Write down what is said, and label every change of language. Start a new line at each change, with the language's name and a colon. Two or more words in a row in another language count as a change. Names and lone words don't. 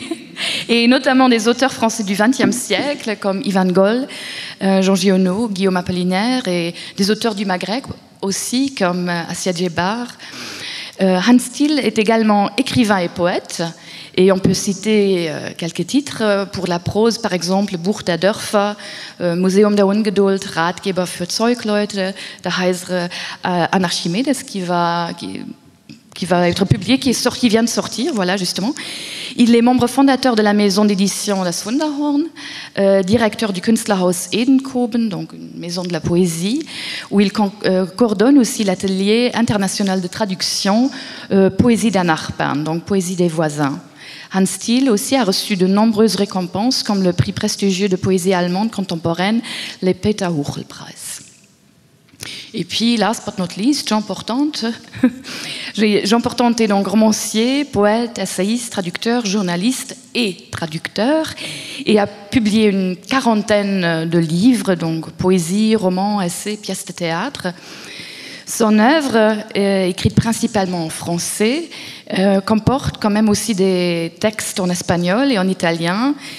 French: Et notamment des auteurs français du XXe siècle, comme Ivan Goll, Jean Giono, Guillaume Apollinaire, et des auteurs du Maghreb aussi, comme Assia Djebar. Hans Thiel est également écrivain et poète, et on peut citer quelques titres pour la prose, par exemple, Buch der Dörfer, Museum der Ungeduld, Ratgeber für Zeugleute, der heisere Anarchimedes, qui va être publié, qui vient de sortir, voilà, justement. Il est membre fondateur de la maison d'édition Das Wunderhorn, directeur du Künstlerhaus Edenkoben, donc une maison de la poésie, où il coordonne aussi l'atelier international de traduction Poésie der Nachbarn, donc poésie des voisins. Hans Thiel aussi a reçu de nombreuses récompenses, comme le prix prestigieux de poésie allemande contemporaine, le Peter Huchel-Preis. Et puis,
English: last but not least,
French: Jean Portante. Jean Portante est donc romancier, poète, essayiste, traducteur, journaliste et traducteur, et a publié une quarantaine de livres, donc poésie, romans, essais, pièces de théâtre. Son œuvre, écrite principalement en français, comporte quand même aussi des textes en espagnol et en italien.